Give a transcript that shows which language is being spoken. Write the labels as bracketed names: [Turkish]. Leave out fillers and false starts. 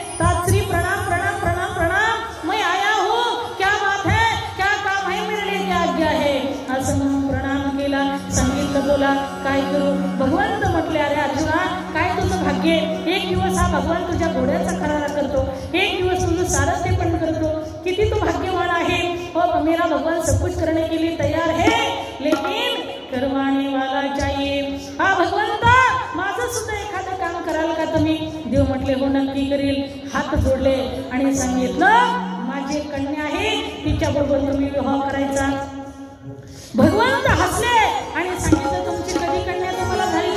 [Hindi] तात श्री प्रणाम प्रणाम प्रणाम प्रणाम, मैं आया हूँ, क्या बात है, क्या काम है, मेरे लिए क्या आज्ञा है, [Marathi] असं म्हणून प्रणाम केला. सांगितलं बोला काय करू? भगवंत म्हटले, अरे अर्जुना काय तुझं भाग्य, एक दिवस हा भगवान तुझ्या घोड्याचा खरारा करतो, एक दिवस तुझं सारथ्य पण करतो, किती तू भाग्यवान आहे. [Hindi] हो मेरा भगवान सब कुछ करने के लिए तैयार है, लेकिन करवाने वाला चाहिए. [Marathi] हा भगवंता माझं सुद्धा एखादं काम कराल का तुम्ही? देव म्हटले हो नक्की करील. हात जोडले आणि सांगितलं माझी एक कन्या आहे, तिच्याबरोबर तुम्ही विवाह करायचा. भगवंत हसले आणि सांगितलं तुमची कधी कन्या तुम्हाला झाली?